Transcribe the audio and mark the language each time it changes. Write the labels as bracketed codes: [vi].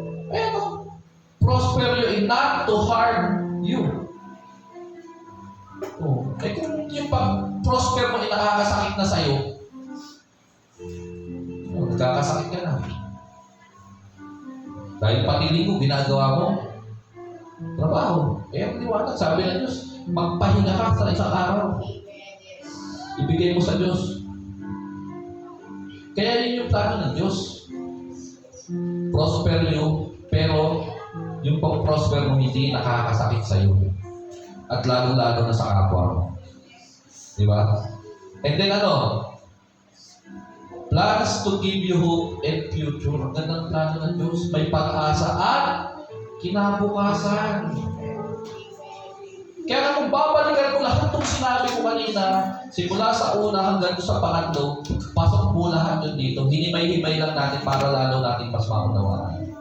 [tl] Eto, [en] prosper you and not to harm you. Oh. [tl] Eh kung yung pag-prosper mo ay nakakasakit na sa'yo, nagkakasakit ka na. Dahil pati linggo, ginagawa mo, trabaho. Eh, maliwanag, sabi ng Diyos, magpahinga ka sa isang araw. Ibigay mo sa Diyos. Kaya yun yung plano ng Diyos. Prosper you, pero yung pag-prosper mo hindi nakakasakit sa iyo. At lalo-lalo na sa kapwa mo. Di ba? And then ano? [en] Plans to give you hope and future. [tl] Ang gandang plano ng Diyos. May pag-asa at kinabukasan. Kaya kung babalikan ko lahat itong sinabi ko kanina, simula sa una hanggang sa pangatlo, pasok po lahat yun dito. Hinimay-himay lang natin para lalo natin mas maunawaan.